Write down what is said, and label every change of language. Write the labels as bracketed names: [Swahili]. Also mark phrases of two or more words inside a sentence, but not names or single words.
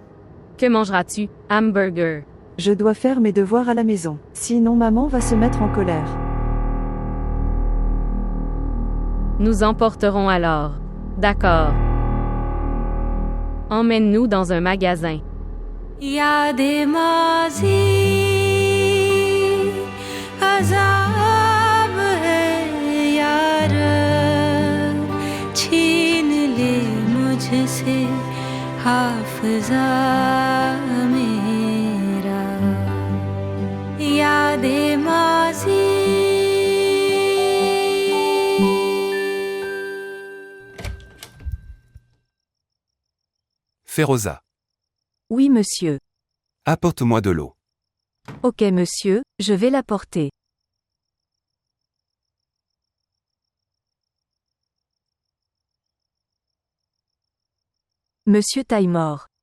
[French] Que mangeras-tu? Hamburger. Je dois faire mes devoirs à la maison. Sinon maman va se mettre en colère. Nous emporterons alors. D'accord. Emmène-nous dans un magasin. [Urdu] یادیں ماضی عذاب ہے یار چھین لے مجھ سے حافظہ میرا یادیں ماضی [French] Féroza. Oui, monsieur. Apporte-moi de l'eau. Ok, monsieur, je vais l'apporter. Monsieur Taimor.